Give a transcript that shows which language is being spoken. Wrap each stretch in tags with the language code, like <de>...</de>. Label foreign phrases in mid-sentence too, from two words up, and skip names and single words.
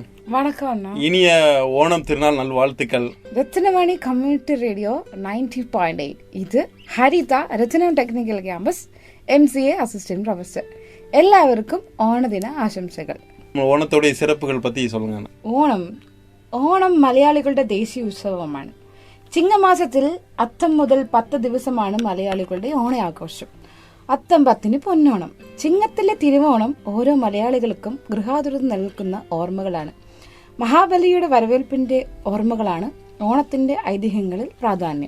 <ta>வணக்கம். இனிய ஓணம் திருநாள் நல்வாழ்த்துக்கள். ரத்தினவாணி</ta> <en>community radio</en> <ta>90.8. இது ஹரிதா, ரத்தினம் டெக்னிக்கல் கேம்பஸ் MCA</ta> <en>assistant professor.</en> <ta>எல்லாருக்கும் ஓண தின ஆசம்சைகள். ஓணத்துடைய சிறப்புகள் பத்தி சொல்லுங்க.</ta> <ml>ഓണം മലയാളികളുടെ ദേശീയ ഉത്സവമാണ്. ചിങ്ങമാസത്തിൽ അത്തം മുതൽ 10 ദിവസമാണ് മലയാളികളുടെ ഓണാഘോഷം. അത്തം 10 പൊന്നോണം. ചിങ്ങത്തിലെ തിരുവോണം ഓരോ മലയാളികൾക്കും ഗൃഹാതുരത നൽകുന്ന ഓർമ്മകളാണ്. മഹാബലിയുടെ വരവേൽപ്പിന്റെ ഓർമ്മകളാണ് ഓണത്തിന്റെ ഐതിഹ്യങ്ങളിൽ പ്രാധാന്യം.</ml>